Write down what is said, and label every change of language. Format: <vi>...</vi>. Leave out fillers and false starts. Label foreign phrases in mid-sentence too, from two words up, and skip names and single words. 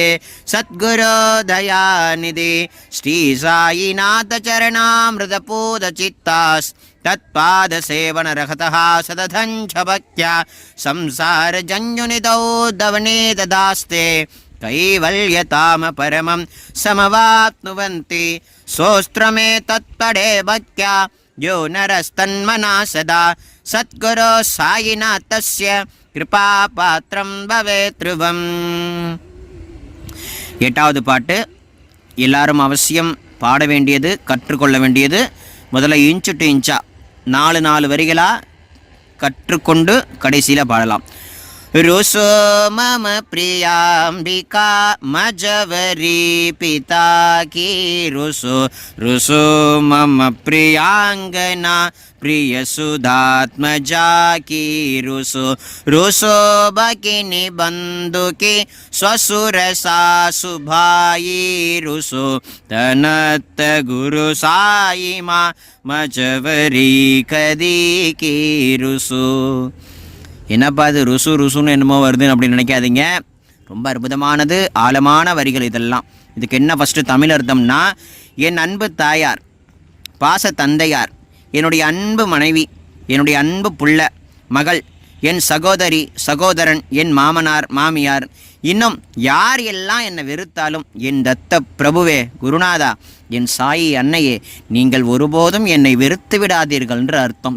<sa>सद्गुरो दयानिधि श्री साईनाथ चरणामृतपूतचित्तास् तत्पादसेवनरहतः सदधञ्च भक्त्या संसारजन्युनिधौ दवने ददास्ते कैवल्यताम परमं समवाप्नुवन्ति सोऽस्त्रमे तत्पडे भक्त्या यो नरस्तन्मना सदा सद्गुरो साईनाथस्य कृपापात्रं भवेत् ध्रुवम्.</sa> <ta>8வது பாட்டு எல்லாரும் அவசியம் பாட வேண்டியது, கற்றுக்கொள்ள வேண்டியது. முதல்ல இன்ச்சு டு இன்ச்சா 4 வரிகளாக கற்றுக்கொண்டு கடைசியில் பாடலாம்.</ta> <mr>रुसो मम प्रियाम्बिका मजवरी पिता की रुसो रुसो मम प्रियांगना प्रियसुधात्मजा की रुसो रुसो भगिनी बंधु की स्वसुर सासुभाई रुसो तनत गुरु साई माँ मजवरी कदी की रुसो.</mr> <ta>என்னப்பா அது ருசு ருசுன்னு என்னமோ வருதுன்னு அப்படின்னு நினைக்காதீங்க. ரொம்ப அற்புதமானது, ஆழமான வரிகள் இதெல்லாம். இதுக்கு என்ன ஃபஸ்ட்டு தமிழ் அர்த்தம்னா, என் அன்பு தாயார், பாச தந்தையார், என்னுடைய அன்பு மனைவி, என்னுடைய அன்பு புள்ள மகள், என் சகோதரி சகோதரன், என் மாமனார் மாமியார், இன்னும் யார் எல்லாம் என்னை வெறுத்தாலும் என் தத்த பிரபுவே குருநாதா, என் சாயி அன்னையே, நீங்கள் ஒருபோதும் என்னை வெறுத்து விடாதீர்கள்ன்ற அர்த்தம்.</ta>